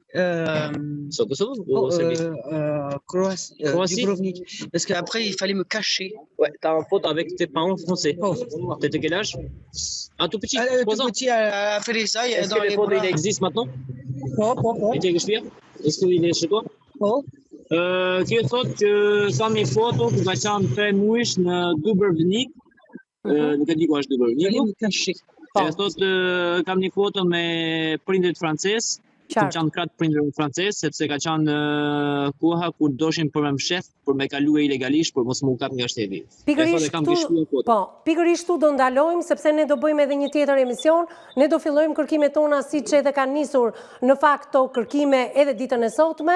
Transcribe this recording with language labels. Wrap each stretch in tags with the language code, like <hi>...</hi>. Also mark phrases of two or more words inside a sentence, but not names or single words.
<fr>C'est au Kosovo ou au Serbie? Croatie. Dubrovnik. Parce qu'après, il fallait me cacher. Ouais, t'as un pote avec tes parents français. T'étais quel âge? Un tout petit, 3 Tout ans. petit a fait ça. Est-ce dans que les les photos, bras. il existe maintenant? Oh. Il est Est-ce qu'il est chez toi? Oh.</fr> <sq>Kjo thot që kam një foto ku ka qenë 3 muajsh në Dubrovnik. Nuk e di ku është Dubrovnik.</sq> <fr>Fallait me cacher.</fr> <sq>E thot kam një foto me prindrit francez. Kam qenë kratë prindrit francez sepse ka qenë koha kur doshin për me mshef, për me kalue ilegalisht, për mos më kap nga shteti. Pikërisht tu do ndalojmë, sepse ne do bëjmë edhe një tjetër emision, ne do fillojmë kërkimet tona si që edhe kanë nisur në fakt to kërkime edhe ditën e sotme.</sq>